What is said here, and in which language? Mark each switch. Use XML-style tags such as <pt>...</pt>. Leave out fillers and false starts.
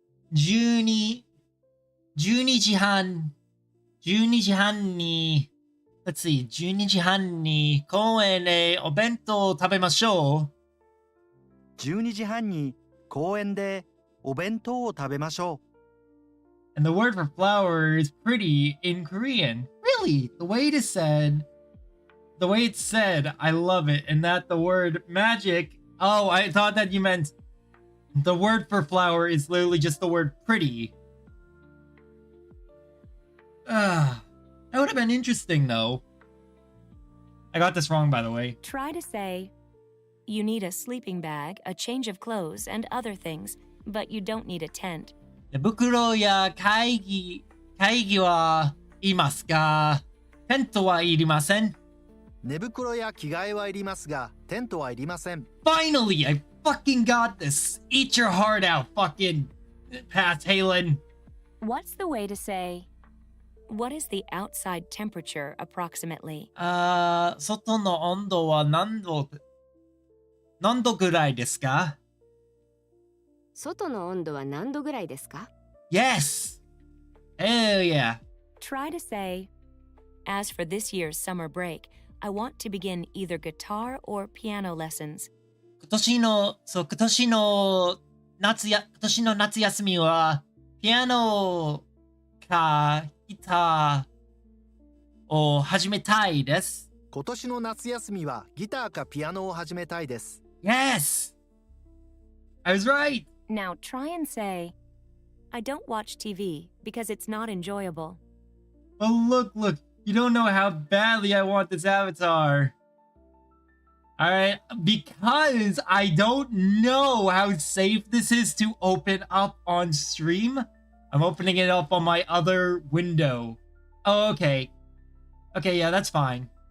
<ja>12時半に</ja> <en>Let's see.</en> <ja>12時半に公園でお弁当を食べましょう。 12時半に公園でお弁当を食べましょう。</ja> <en>And the word for flower is pretty in Korean. Really? The way it's said, I love it. And that the word magic, oh, I thought that you meant the word for flower is literally just the word pretty. That would have been interesting though. I got this wrong, by the way. Try to say, you need a sleeping bag, a change of clothes, and other things, but you don't need a tent.</en> <ja>寝袋や会議はいますが、テントはいりません。寝袋や着替えはいりますが、テントはいりません。</ja> <en>Finally, I fucking got this. Eat your heart out, fucking Pat Halen. What's the way to say, what is the outside temperature approximately?</en> <ja>外の温度は何度ぐらいですか? 外の温度は何度ぐらいですか？</ja> <en>Yes! Hell yeah. Try to say, as for this year's summer break, I want to begin either guitar or piano lessons.</en> <ja>今年の夏休みはピアノかギターを始めたいです。今年の夏休みはギターかピアノを始めたいです。</ja> <en>Yes! I was right! Now try and say, I don't watch TV because it's not enjoyable. Oh, look, you don't know how badly I want this avatar. Alright, because I don't know how safe this is to open up on stream, I'm opening it up on my other window. Oh, okay. Okay, yeah, that's fine.</en>